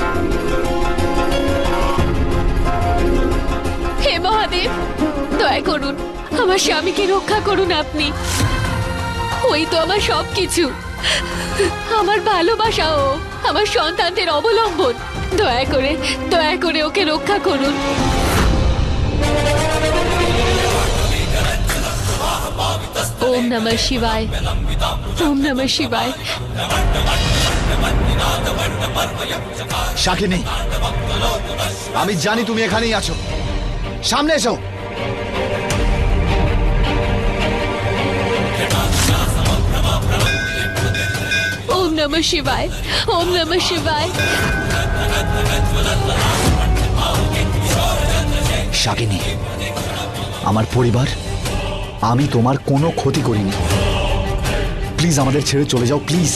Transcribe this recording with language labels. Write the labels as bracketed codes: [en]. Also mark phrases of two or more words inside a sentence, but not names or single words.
[bn] হে মহাদেব, দয়া করুন, আমার স্বামীকে রক্ষা করুন আপনি। ওই তো আমার সবকিছু, আমার ভালোবাসা, ও আমার সন্তানদের অবলম্বন। দয়া করে ওকে রক্ষা করুন। [sa] ওম নমঃ শিবায়, ওম নমঃ শিবায়। [bn] শাকিনী, আমি জানি তুমি এখানেই আছো, সামনে এসো। [sa] ওম নমঃ শিবায়, ওম নমঃ শিবায়। [bn] শাকিনী, আমার পরিবার, আমি তোমার কোনো ক্ষতি করিনি। প্লিজ আমাদের ছেড়ে চলে যাও, প্লিজ।